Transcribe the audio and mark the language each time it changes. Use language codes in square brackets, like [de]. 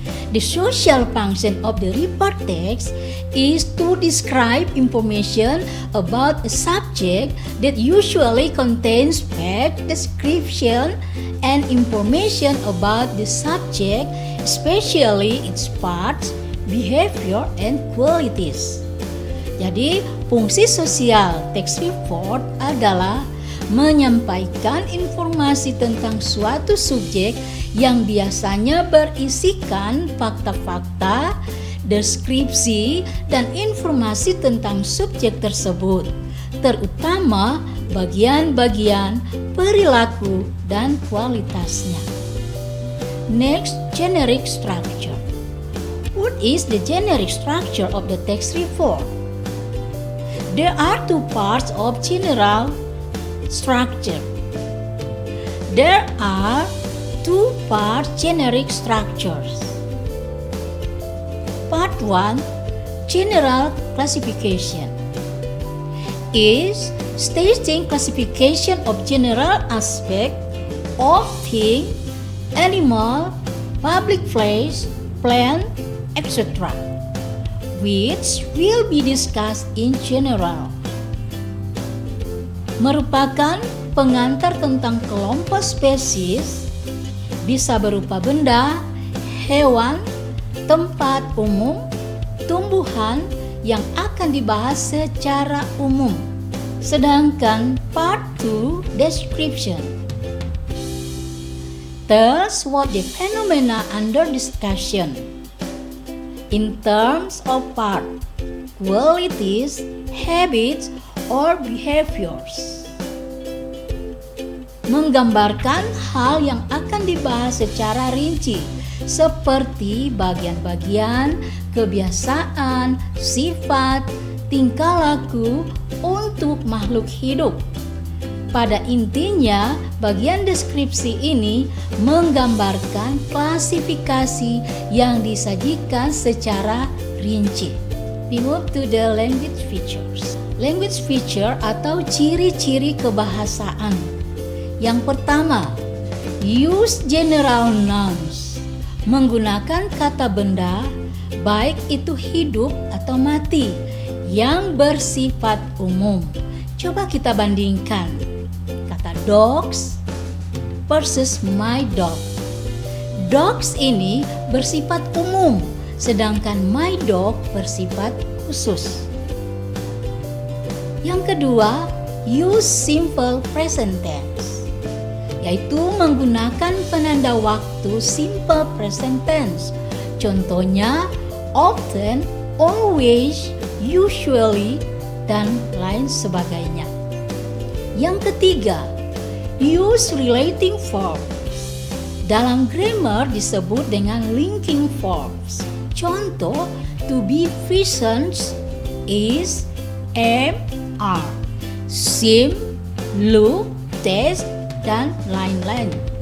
[en] The social function of the report text is to describe information about a subject that usually contains fact, description, and information about the subject, especially its parts, behavior, and qualities. [id] Jadi, fungsi sosial teks report adalah menyampaikan informasi tentang suatu subjek yang biasanya berisikan fakta-fakta, deskripsi, dan informasi tentang subjek tersebut, terutama bagian-bagian perilaku dan kualitasnya. [en] Next, generic structure. What is the generic structure of the tax reform? There are two parts of general structure. There are two-part generic structures. Part 1, general classification, is stating classification of general aspect of thing, animal, public place, plant, etc., which will be discussed in general. [id] Merupakan pengantar tentang kelompok spesies, bisa berupa benda, hewan, tempat umum, tumbuhan yang akan dibahas secara umum. Sedangkan [en] part 2, description, tells what the phenomena under discussion in terms of part, qualities, habits, or behaviors. [id] Menggambarkan hal yang akan dibahas secara rinci, seperti bagian-bagian, kebiasaan, sifat, tingkah laku untuk makhluk hidup. Pada intinya, bagian deskripsi ini menggambarkan klasifikasi yang disajikan secara rinci. [en] We move to the language features. [id] Language feature atau ciri-ciri kebahasaan. Yang pertama, [en] use general nouns. [id] Menggunakan kata benda, baik itu hidup atau mati, yang bersifat umum. Coba kita bandingkan. Kata dogs versus my dog. Dogs ini bersifat umum, sedangkan my dog bersifat khusus. Yang kedua, [en] use simple present tense, [id] yaitu menggunakan penanda waktu [en] simple present tense. [id] Contohnya, [en] often, always, usually, [id] dan lain sebagainya. Yang ketiga, [en] use relating verbs. [id] Dalam grammar disebut dengan linking verbs. Contoh, [en] to be present is am, are, seem, look, taste, [id] dan lain-lain.